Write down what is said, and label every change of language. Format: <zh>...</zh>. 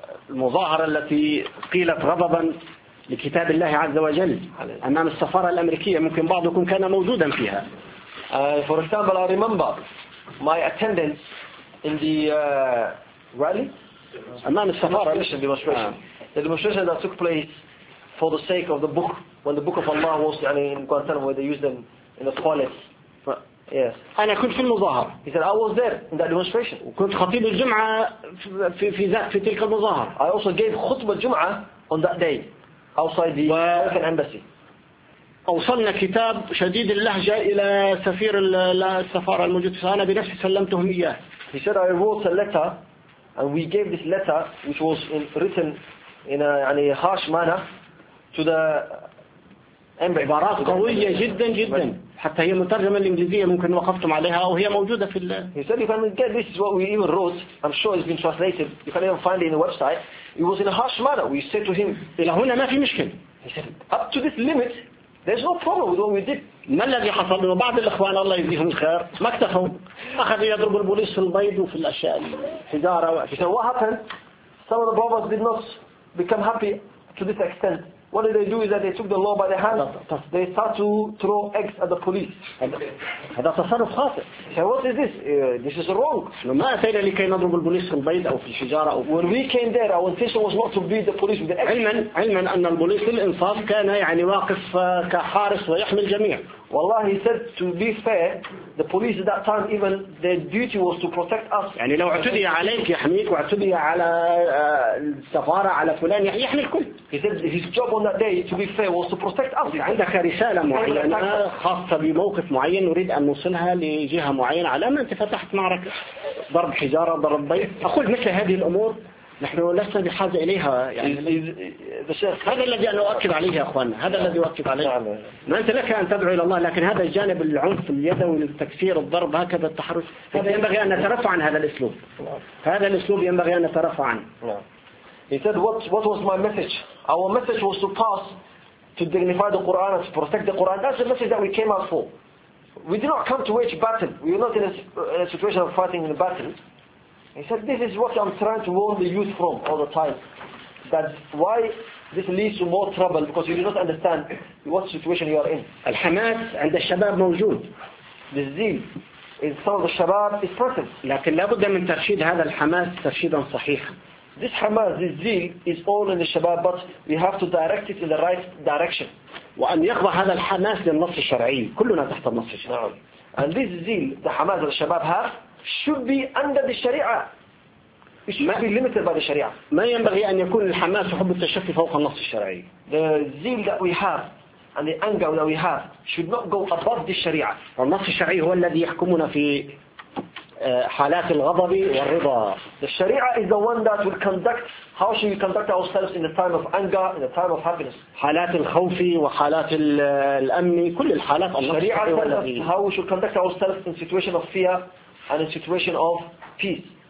<ar>المظاهرة التي قيلت غضبا لكتاب الله عز وجل أمام السفارة الأمريكية ممكن بعضكم كان موجودا فيها.</ar> <en>For example, I remember my attendance in the rally.</en> <ar>أمام السفارة.</ar> <en>The demonstration. The demonstration that took place for the sake of the book when the book of Allah was يعني in Guantanamo where they used them in the toilets. Yes.</en> <ar>أنا كنت في المظاهر.</ar> <en>He said I was there in that demonstration.</en> <ar>وكنت خطيب الجمعة في تلك المظاهر.</ar> <en>I also gave</en> <ar>خطبة الجمعة</ar> <en>on that day outside the American embassy.</en> <ar>أوصلنا كتاب شديد اللهجة إلى سفير السفارة الموجود. أنا بنفسي سلمتهم إياه.</ar> <en>He said I wrote a letter and we gave this letter which was written in a يعني harsh manner to the embassy.</en> <ar>عبارات قوية جدا جدا. حتى هي مترجمة الإنجليزية ممكن وقفتم عليها أو هي موجودة في ال.</ar> <en>He said, "If I mean, get this is what we even wrote. I'm sure it's been translated. You can even find it in the website. It was in a harsh manner. We said to him,</en> <ar>'إلى هنا ما في مشكل.</ar> <en>He said, "Up to this limit, there's no problem with what we did."</en> <ar>ما الذي حصل؟ وبعض الإخوان الله يجزيهم الخير ما اكتفوا أخذوا يضرب البوليس في البيض وفي الأشياء الحجارة.</ar> <en>He said, "What happened? Some of the brothers did not become happy to this extent." What did they do is that they took the law by their hands. They start to throw eggs at the police.</en> <ar>هذا تصرف خاطئ.</ar> <en>So what is this? This is wrong.</en> <ar>لما أتينا لكي نضرب البوليس في البيض أو في الشجارة أو.</ar> <en>When we came there, our intention was not to beat the police with the eggs.</en> <ar>علما أن البوليس الإنصاف كان يعني واقف كحارس ويحمي الجميع.</ar> <en>والله he said to be fair, the police at that time even their duty was to protect us.</en> <ar>يعني لو اعتدي عليك يحميك واعتدي على السفارة على فلان يحمي الكل.</ar> <en>He said his job on that day, to be fair, was to protect us.</en> <ar>عندك رسالة معينة خاصة بموقف معين نريد أن نوصلها لجهة معينة على ما أنت فتحت معركة ضرب حجارة ضرب بيت. أقول مثل هذه الأمور نحن لسنا بحاجة إليها يعني هذا الذي أنا أؤكد عليه يا أخوان هذا الذي أؤكد عليه ما أنت لك أن تدعو إلى الله لكن هذا الجانب العنف اليدوي التكسير الضرب هكذا التحرش هذا ينبغي أن نترفع عن هذا الأسلوب هذا الأسلوب ينبغي أن نترفع عنه.</ar> <en>He said what was my message? Our message was to pass to dignify the Quran and to protect the Quran. That's the message that we came out for. We did not come to wage battle. We were not in a situation of fighting in a battle. He said, "This is what I'm trying to warn the youth from all the time. That why this leads to more trouble because you do not understand what situation you are in."</en> <ar>الحماس عند الشباب موجود.</ar> <en>The zeal in some of the shabab is present.</en> <ar>لكن لا بد من ترشيد هذا الحماس ترشيدا صحيحا.</ar> <en>This hamas, this zeal is all in the shabab, but we have to direct it in the right direction.</en> <ar>وأن يخضع هذا الحماس للنص الشرعي. كلنا تحت النص الشرعي.</ar> <en>نعم. And this zeal, the hamas that the shabab have. Should be under the Sharia. It should be limited by the Sharia.</en> <ar>ما ينبغي أن يكون الحماس وحب التشفي فوق النص الشرعي.</ar> <en>The zeal that we have and the anger that we have should not go above the Sharia.</en> <ar>والنص الشرعي هو الذي يحكمنا في حالات الغضب والرضا.</ar> <en>The Sharia is the one that will conduct how should we conduct ourselves in the time of anger, in the time of happiness.</en> <ar>حالات الخوف وحالات الأمن كل الحالات الشريعة تعلمنا</ar> <en>how we should conduct ourselves in situation of fear and in situation of peace.</en>